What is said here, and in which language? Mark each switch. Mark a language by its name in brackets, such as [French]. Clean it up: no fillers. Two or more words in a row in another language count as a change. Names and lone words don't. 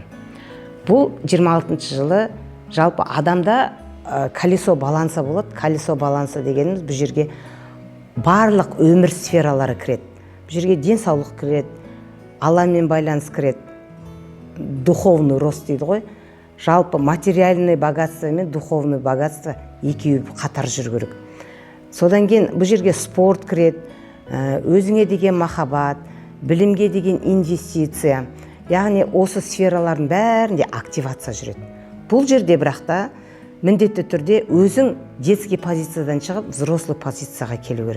[Kazakh] Бұл 26 жылы жалпы адамда [Russian] колесо баланса [Kazakh] болады. [Russian] Колесо баланса [Kazakh] дегеніміз бұл жерге барлық өмір сфералары кіреді. Бұл жерге денсаулық кіреді, Алламен байланыс кіреді, [Russian] духовный рост [Kazakh] дейді ғой. Жалпы [Russian] материальный богатство [Kazakh] мен [Russian] духовный богатство [Kazakh] екеуі қатар жүру керек. Содан кейін бұл жерге спорт кіреді, өзіңе деген махаббат, білімге деген инвестиция. Яғни осы сфералардың бәрінде активация жүреді. Бұл жерде бірақта міндетті түрде өзің детский позициядан шығып, взрослый позицияға келу керек.